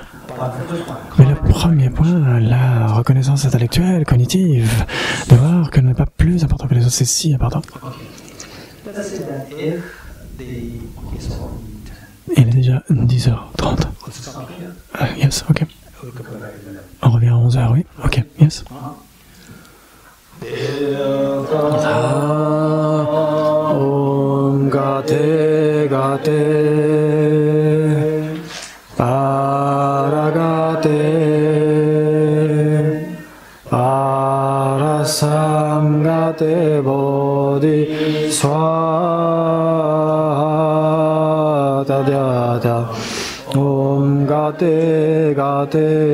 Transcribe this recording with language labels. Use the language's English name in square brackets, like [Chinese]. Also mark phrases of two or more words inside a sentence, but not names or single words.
[French] Mais le premier point, la reconnaissance intellectuelle, cognitive, de voir que ce n'est pas plus important que les autres, c'est si important. Il est déjà 10h30. [English] Yes, ok. [French] On revient à 11h, oui. [English] Ok, yes. [Sanskrit] ॐ गते गते पारगते पारसं गते बोधि स्वाहा तद्यथा ॐ गते गते